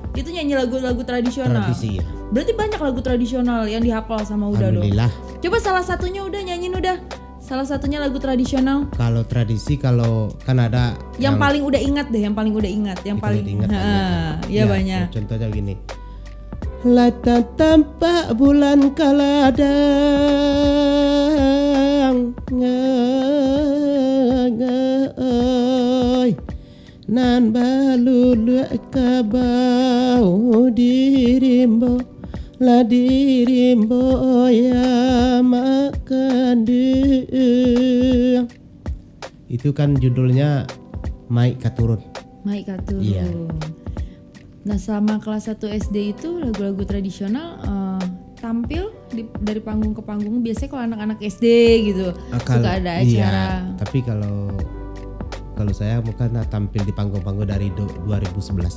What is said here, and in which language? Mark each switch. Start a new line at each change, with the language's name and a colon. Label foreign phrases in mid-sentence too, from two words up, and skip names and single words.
Indonesian: Itu nyanyi lagu-lagu tradisional. Tradisi ya. Berarti banyak lagu tradisional yang dihafal sama Uda dong. Alhamdulillah. Coba salah satunya udah nyanyiin udah. Salah satunya lagu tradisional. Kalau tradisi, kalau kan ada yang paling udah ingat deh, yang paling ingat. Ya, banyak. Contohnya gini.
Minangkabau: Lata tampak bulan kaladang ngai nan balulu kabau dirimbo la dirimbo ya makan deung.
Indonesian: Itu kan judulnya Mai Katurun. Mai Katurun. Iya. Nah, selama kelas 1 SD itu lagu-lagu tradisional tampil dari panggung ke panggung. Biasanya kalau anak-anak SD gitu suka ada acara. Iya, tapi kalau saya bukan tampil di panggung-panggung dari 2011.